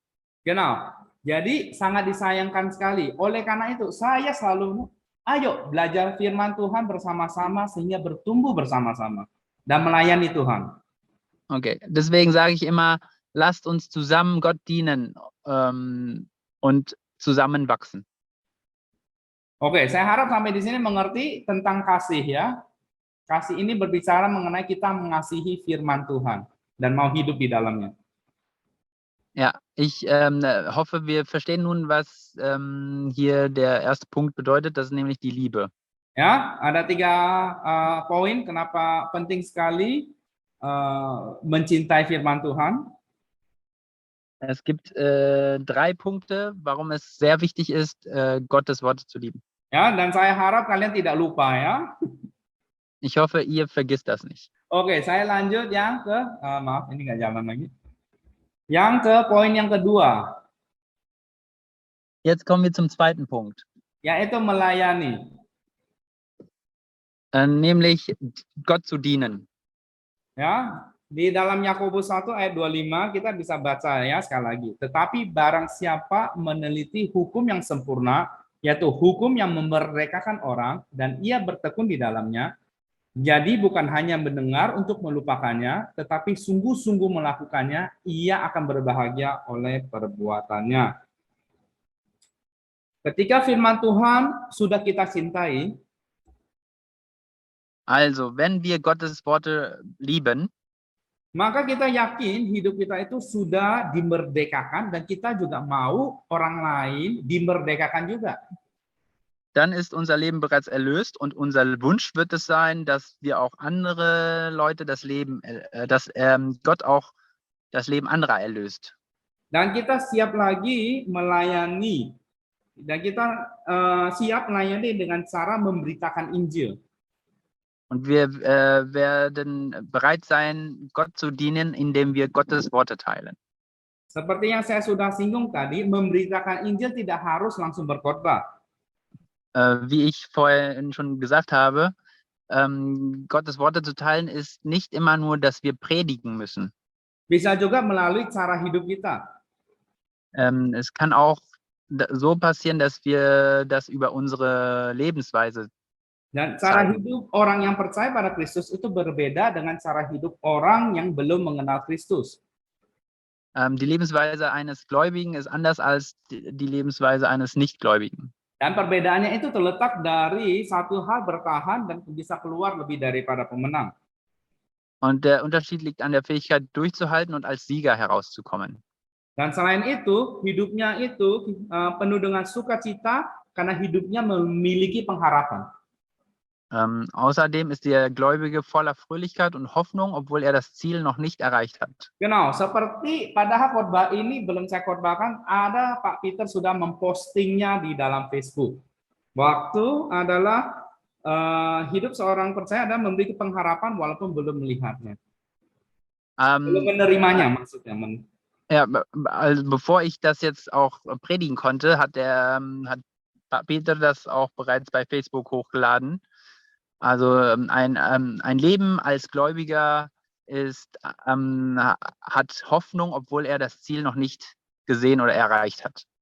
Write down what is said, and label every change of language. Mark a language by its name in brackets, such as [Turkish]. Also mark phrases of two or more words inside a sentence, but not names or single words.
[German] Genau. [Indonesian] Jadi sangat disayangkan sekali. Oleh karena itu saya selalu, ayo belajar firman Tuhan bersama-sama sehingga bertumbuh bersama-sama dan melayani Tuhan. [German] Okay, deswegen sage ich immer, lasst uns zusammen Gott dienen und zusammen wachsen. [Indonesian] Oke, saya harap sampai di sini mengerti tentang kasih ya. Kasih ini berbicara mengenai kita mengasihi firman Tuhan dan mau hidup di dalamnya. [German] Ja, ich hoffe, wir verstehen nun, was hier der erste Punkt bedeutet, das ist nämlich die Liebe. [Indonesian] Ya, ada 3 poin kenapa penting sekali mencintai firman Tuhan. [German] Es gibt 3 Punkte, warum es sehr wichtig ist, Gottes Worte zu lieben. [Indonesian] Ya, dan saya harap kalian tidak lupa ya. [German] Ich hoffe, ihr vergisst das nicht. [Indonesian] Oke, saya lanjut yang ke, maaf ini nggak jalan lagi. Yang ke poin yang kedua, [German] Jetzt kommen wir zum zweiten Punkt, [Indonesian] yaitu melayani. [German] nämlich Gott zu dienen. [Indonesian] Ya, di dalam Yakobus 1 ayat 25 kita bisa baca ya sekali lagi. Tetapi barang siapa meneliti hukum yang sempurna, yaitu hukum yang memerdekakan orang dan ia bertekun di dalamnya, jadi bukan hanya mendengar untuk melupakannya, tetapi sungguh-sungguh melakukannya, ia akan berbahagia oleh perbuatannya. Ketika firman Tuhan sudah kita cintai, [German] Also, wenn wir Gottes Worte lieben, [Indonesian] maka kita yakin hidup kita itu sudah dimerdekakan dan kita juga mau orang lain dimerdekakan juga. [German] dann ist unser Leben bereits erlöst und unser Wunsch wird es sein, dass wir auch andere Leute das Leben, dass Gott auch das Leben anderer erlöst. [Indonesian] Dan kita siap lagi melayani. Dan kita siap melayani dengan cara memberitakan Injil. [German] Und wir werden bereit sein, Gott zu dienen, indem wir Gottes Worte teilen. [Indonesian] Seperti yang saya sudah singgung tadi, memberitakan Injil tidak harus langsung berkhotbah. [German] Wie ich vorhin schon gesagt habe, Gottes Worte zu teilen ist nicht immer nur, dass wir predigen müssen. [Indonesian] Bisa juga melalui cara hidup kita. [German] Es kann auch so passieren, dass wir das über unsere Lebensweise. [Indonesian] Dan cara hidup orang yang percaya pada Kristus itu berbeda dengan cara hidup orang yang belum mengenal Kristus. [German] Die Lebensweise eines Gläubigen ist anders als die Lebensweise eines Nichtgläubigen. [Indonesian] Dan perbedaannya itu terletak dari satu hal bertahan dan bisa keluar lebih daripada pemenang. [German] Und der Unterschied liegt an der Fähigkeit, durchzuhalten und als Sieger herauszukommen. [Indonesian] Dan selain itu, hidupnya itu penuh dengan sukacita karena hidupnya memiliki pengharapan. [German] Außerdem ist der Gläubige voller Fröhlichkeit und Hoffnung, obwohl er das Ziel noch nicht erreicht hat. Genau, [Indonesian] seperti padahal khotbah ini belum saya khotbahkan, ada Pak Peter sudah mempostingnya di dalam Facebook. Waktu adalah hidup seorang percaya adalah memiliki pengharapan walaupun belum melihatnya. Belum menerimanya maksudnya. [German] Ja, also bevor ich das jetzt auch predigen konnte, hat Pak Peter das auch bereits bei Facebook hochgeladen. Also ein Leben als Gläubiger hat Hoffnung, obwohl er das Ziel noch nicht gesehen oder erreicht hat.